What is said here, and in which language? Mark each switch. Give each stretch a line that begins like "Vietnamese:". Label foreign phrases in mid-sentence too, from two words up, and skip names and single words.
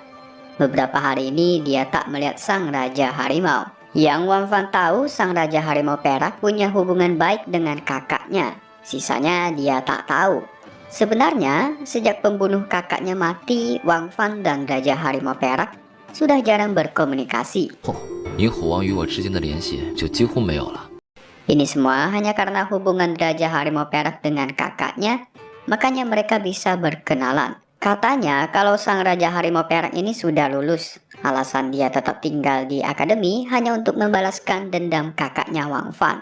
Indonesian: Beberapa hari ini dia tak melihat sang Raja Harimau. Yang Wang Fan tahu sang Raja Harimau Perak punya hubungan baik dengan kakaknya. Sisanya dia tak tahu. Sebenarnya sejak pembunuh kakaknya mati, Wang Fan dan Raja Harimau Perak sudah jarang berkomunikasi.
Chinese: 萤火王与我之间的联系就几乎没有了。
Indonesian: Ini semua hanya karena hubungan Raja Harimau Perak dengan kakaknya, makanya mereka bisa berkenalan. Katanya kalau sang Raja Harimau Perak ini sudah lulus. Alasan dia tetap tinggal di akademi hanya untuk membalaskan dendam kakaknya Wang Fan.